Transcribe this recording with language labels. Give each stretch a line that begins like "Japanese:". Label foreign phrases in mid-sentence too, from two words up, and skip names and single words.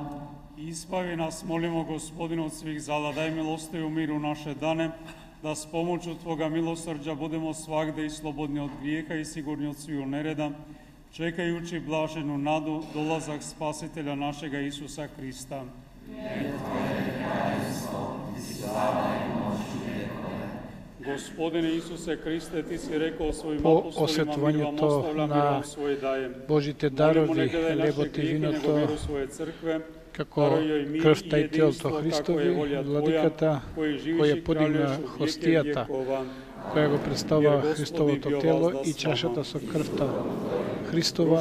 Serbian: Izbavi nas, molimo, Gospodine, od svih zala, daj milosti i u miru naše dane, da s pomoću Tvoga milosrđa budemo svagde i slobodni od grijeha i sigurni od sviju nereda, čekajući blaženu nadu, dolazak Spasitelja našega Isusa Hrista. Gospodine Isuse Hriste, Ti si rekao svojim apostolima, mi vam ostavljam, mi vam svoje dajem.
Macedonian: Божите дарови, хлебот и виното, како крвта и телото Христови, владиката, која подигна хостијата, која го представа Христовото тело и чашата со крвта Христова.